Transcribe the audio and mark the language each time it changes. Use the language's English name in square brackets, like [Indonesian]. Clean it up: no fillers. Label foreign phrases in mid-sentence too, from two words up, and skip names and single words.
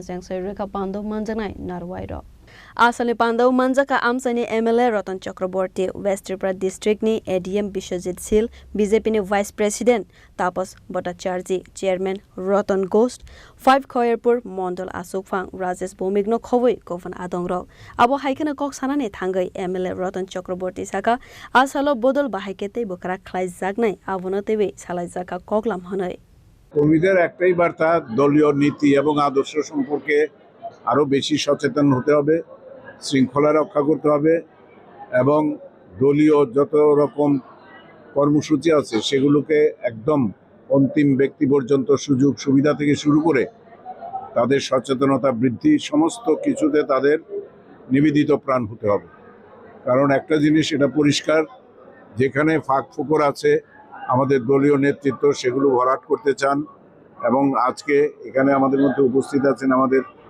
[Kok Borok] Sangsai Reka Pando Manjanai Narwairo Asali Pando Manjaka Amsani MLA Ratan Chakraborty West Tripura District ni ADM Bishojit Sil BJP ni Vice President Tapas Bhattacharjee Chairman Ratan Ghosh 5 Khoyarpur Mondal Asukphang Rajesh Bomigno Khowai Govan Adongrok Abo Haikana Kok Sanane Thangai MLA Ratan Chakraborty Saka Asalo Bodol Bahakete Bukara Klai Zagnai Avonotewe Salai Zaka Koklam Hanai [Bangla] কর্মীদের একটাই বার্তা দলীয় নীতি এবং আদর্শ সম্পর্কে আরো বেশি সচেতন হতে হবে শৃঙ্খলা রক্ষা করতে হবে এবং দলীয় যত রকম কর্মসূচি আছে সেগুলোকে একদম অন্তিম ব্যক্তি পর্যন্ত সুযোগ সুবিধা থেকে শুরু করে তাদের সচেতনতা বৃদ্ধি সমস্ত কিছুতে তাদের নিবেদিত প্রাণ হতে হবে কারণ একটা জিনিস এটা পরিষ্কার যেখানে ফাঁক ফোকর আছে আমাদের দলীয় নেতৃত্ব সেগুলো ভরাট করতে চান এবং আজকে এখানে আমাদের মধ্যে উপস্থিত আছেন আমাদের